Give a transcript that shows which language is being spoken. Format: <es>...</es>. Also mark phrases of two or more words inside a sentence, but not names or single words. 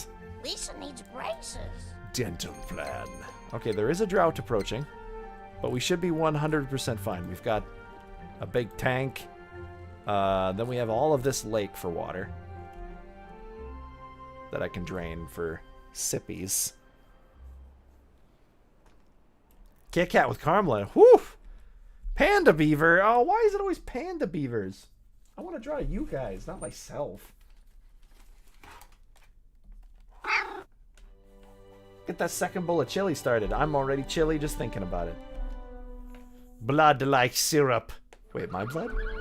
<en>Lisa needs braces. Dental plan. Okay, there is a drought approaching, but we should be 100% fine. We've got a big tank. Then we have all of this lake for water that I can drain for sippies. Kit Kat with Carmelin. Whew! Panda beaver. Oh, why is it always panda beavers? I want to draw you guys, not myself. Get that second bowl of chili started. I'm already chilly just thinking about it. Blood like syrup. Wait, my blood?</en>